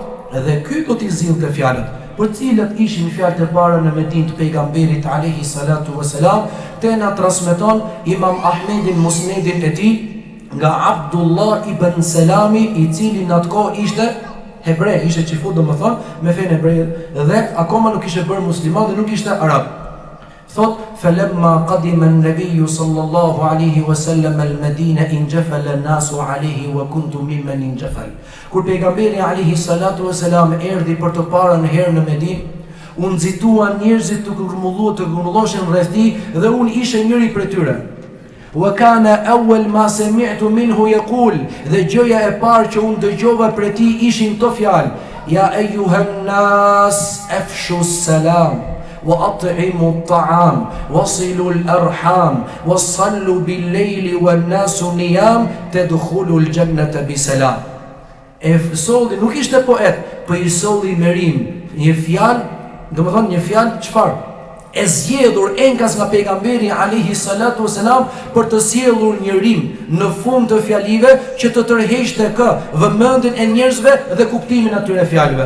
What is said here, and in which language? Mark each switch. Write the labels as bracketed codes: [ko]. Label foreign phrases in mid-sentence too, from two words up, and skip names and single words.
[sq] Edhe ky do t'i zillte fjalët, për cilat ishin fjalët e para në Medinë të pejgamberit [ar] عليه الصلاة والسلام. [sq] Te na transmeton Imam Ahmedin musnedin e tij nga Abdullah ibn Selami, i cili në atë kohë ishte hebrej, ishte çifut domethënë me fenë hebreje dhe akoma nuk ishte bërë musliman dhe nuk ishte arab. Thot, [ar] فلما قدم النبي صلى الله عليه وسلم المدينة انجفل الناس إليه وكنت ممن انجفل. [sq] Kur pejgamberi [ar] عليه الصلاة والسلام [sq] erdhi për të parën herë në Medinë, u nxituan njerëzit të grumulloshin rreth tij dhe unë isha njëri prej tyre. [ar] وكان أول ما سمعت منه يقول, [sq] dhe gjëja e parë që unë dëgjova prej tij ishin këto fjalë: [ar] يا أيها الناس أفشوا السلام وأطعموا الطعام وصلوا الأرحام وصلوا بالليل والناس نيام تدخلوا الجنة بسلام. [sq] Solli nuk ishte poet, po i solli merim, një fjalë, domethënë një fjalë çfarë? E zgjedhur enkas nga pejgamberi [ar] عليه الصلاة والسلام [sq] për të sjellur një rim në fund të fjalive që të tërheqte vëmendjen e njerëzve dhe kuptimin atyre fjalëve.